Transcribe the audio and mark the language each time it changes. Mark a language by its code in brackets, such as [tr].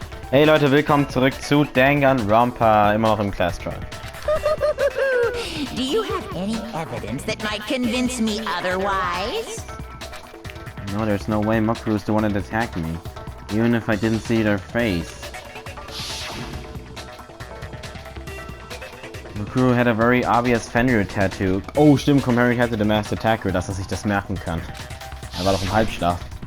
[de] Hey Leute, willkommen zurück zu Danganronpa, immer noch im Class Trial. [en] Do you have any evidence that might convince me otherwise? No, there's no way Mukuru is the one that attacked me, even if I didn't see their face. Mukuru had a very obvious Fenrir tattoo. [de] Oh stimmt, [en] comparing her to the masked attacker, [de] dass er sich das merken kann. Er war doch im Halbschlaf.